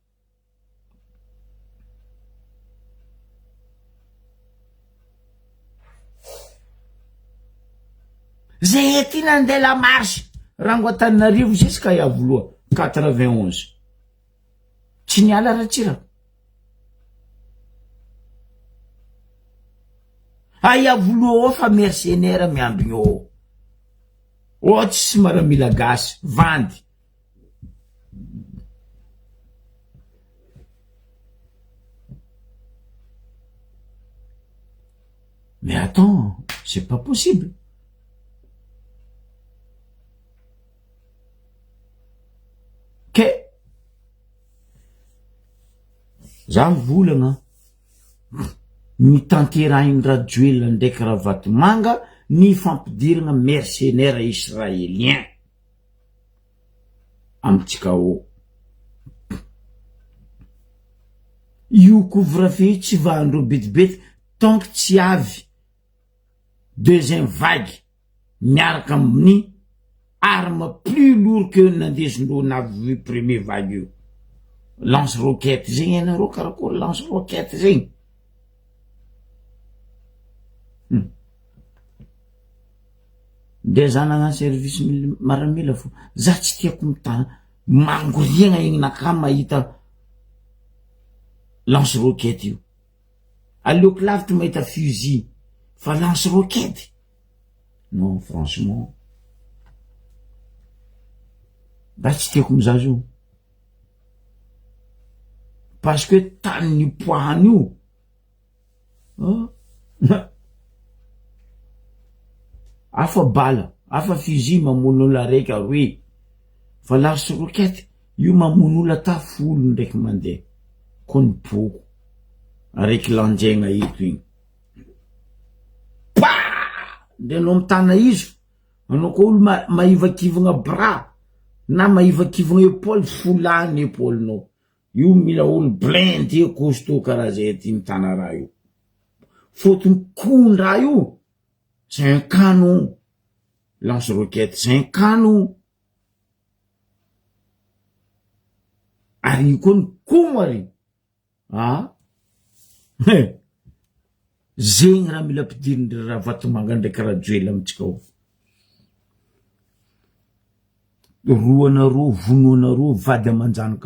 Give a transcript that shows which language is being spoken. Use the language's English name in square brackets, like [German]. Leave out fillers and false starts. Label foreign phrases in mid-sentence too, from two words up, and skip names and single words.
[Malagasy] zay ety nandeha [French] la marche [Malagasy] rango Antananarivo jusqu'à aia voloa 91 tsy niala ratsira aia voloa ao fa mercenaire miambigny ao tsy maramila gasy vandy [French] mais attends c'est pas possible que [Malagasy] za mivolagna ny tanterahiny rajoela ndraiky raha vatomanga ny fampidirana mercenaire israélien amitsika ao io couvre-feu tsy vahandreo betibety [French] tant que [Malagasy] tsy avy [French] deuxième vague [Malagasy] miaraka amin'ny [French] arme plus lourd que [Malagasy] nandesindreo navy [French] premier vague [Malagasy] io [French] lance roquette [Malagasy] zegny ianareo karakory [French] lance roquette [Malagasy] zegny de za nagnano [French] service maramila [Malagasy] fo za tsy tiako mitana mangoriagna igny naka mahita [French] lance roquette [Malagasy] io aleoko lavitra mahita fusil fa [French] lance roquette non franchement [Malagasy] ba tsy tiako mizazo io [French] parce que [Malagasy] tany nipoahany io afa bala afa fusil mamono olo araiky aroe fa [French] lance roquette [Malagasy] io mamono olo ata folo ndraiky mandeha kony poko araiky lanjegna eto igny pa de anao mitana izy anao ko olo maivakivagna bras na maivakivagna épaule folany épaulenao io mila olo [French] blindé costaud [Malagasy] karaha zay ty mitana raha io fotony kondraha io [French] c'est un canon lance roquette c'est un canon [Malagasy] ary koa komo ary zegny raha mila ampidirindry raha vatomanga ndraiky raha joely amitsika ao roanareo vonoanareo vady amanjanaka